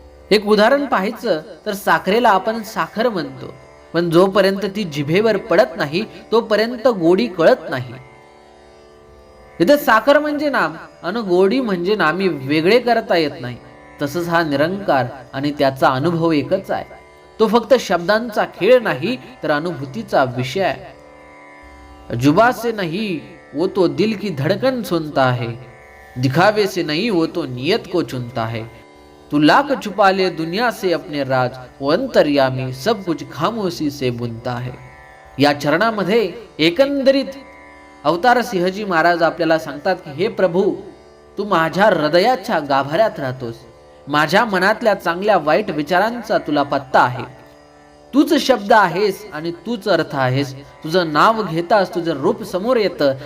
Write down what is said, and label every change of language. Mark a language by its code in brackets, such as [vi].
[mr] एक उदाहरण पाहायचं तर साखरेला आपण साखर म्हणतो, पण जोपर्यंत ती जिभेवर पडत नाही तोपर्यंत गोडी कळत नाही. इथे साखर म्हणजे नाम आणि गोडी म्हणजे नामी वेगळे करता येत नाही. तसंच हा निरंकार आणि त्याचा अनुभव एकच आहे. तो फक्त शब्दांचा खेळ नाही तर अनुभूतीचा विषय आहे. [hi] जुबा से नहीं वो तो दिल की धड़कन सुनता है, दिखावे से नहीं वो तो नियत को चुनता है. तू लाख छुपा ले दुनिया से अपने राज, वो अंतर्यामी सब कुछ खामोशी से बुनता है. [mr] या चरणामध्ये एकंदरीत अवतार सिंहजी महाराज आपल्याला सांगतात की हे प्रभू, तू माझ्या हृदयाच्या गाभाऱ्यात राहतोस. माझ्या मनातल्या चांगल्या वाईट विचारांचा तुला पत्ता आहे. तूच शब्द आहेस आणि तूच अर्थ आहेस. तुझं नाव घेताच तुझं रूप समोर येतं.